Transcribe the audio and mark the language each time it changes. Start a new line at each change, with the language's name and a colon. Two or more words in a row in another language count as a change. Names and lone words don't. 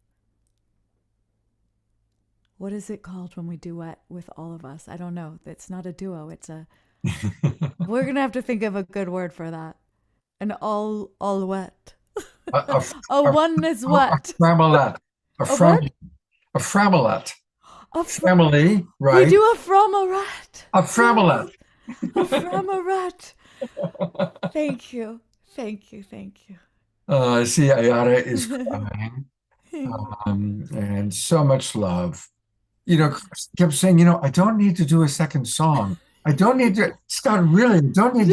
English: What is it called when we duet with all of us? I don't know. It's not a duo. It's a... We're going to have to think of a good word for that. An all wet. A A one is what? framelette. A A fram what? a framelette. A Family, We right? do a frommerette. A framelette. A frommerette. Thank you. Thank you. Thank you. See, Ayada is crying. And so much love. You know, Chris kept saying, you know, I don't need to do a second song. I don't need to, Scott, really, I don't I need to